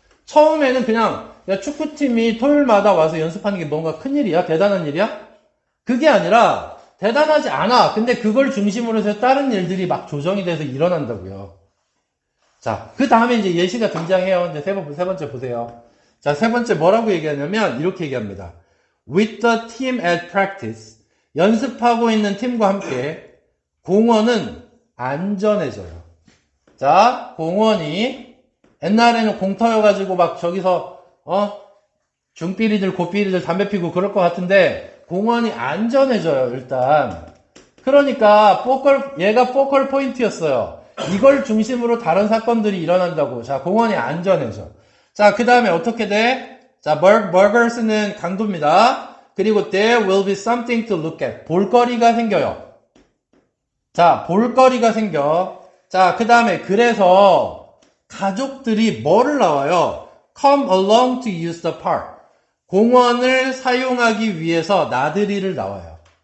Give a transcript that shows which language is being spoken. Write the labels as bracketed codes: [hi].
[ko] 처음에는 그냥 야, 축구팀이 토요일마다 와서 연습하는 게 뭔가 큰일이야? 대단한 일이야? 그게 아니라 대단하지 않아. 근데 그걸 중심으로 해서 다른 일들이 막 조정이 돼서 일어난다고요. 자, 그 다음에 이제 예시가 등장해요. 이제 세 번째 보세요. 자, 세 번째 뭐라고 얘기하냐면 이렇게 얘기합니다. [en] With the team at practice. [ko] 연습하고 있는 팀과 함께 공원은 안전해져요. 자, 공원이 옛날에는 공터여가지고 막 저기서 중삐리들 고삐리들 담배 피고 그럴 것 같은데 공원이 안전해져요. 일단 그러니까 얘가 포컬 포인트였어요. 이걸 중심으로 다른 사건들이 일어난다고. 자, 공원이 안전해져. 자, 그 다음에 어떻게 돼? 자, burgers는 강도입니다. [en] 그리고 there will be something to look at. [ko] 볼거리가 생겨요. 자, 볼거리가 생겨. 자, 그 다음에 그래서 가족들이 뭐를 나와요? [en] Come along to use the park. [ko] 공원을 사용하기 위해서 나들이를 나와요.